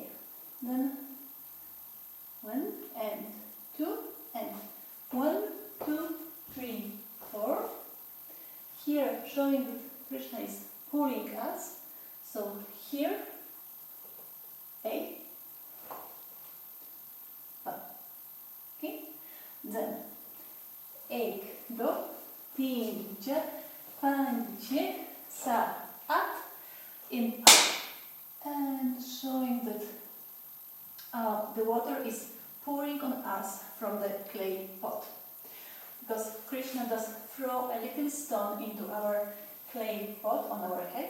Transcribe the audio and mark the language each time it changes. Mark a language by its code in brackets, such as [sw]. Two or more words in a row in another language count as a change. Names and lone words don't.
[en] Then 1 and 2 and 1, 2, 3, 4. Here showing that Krishna is pulling us. So here, A, up. Okay? Then [hi] एक, दो, तीन, चार, पाँच, सात, [en] at, in up. And showing that the water is pouring on us from the clay pot. Because Krishna does throw a little stone into our clay pot on our head.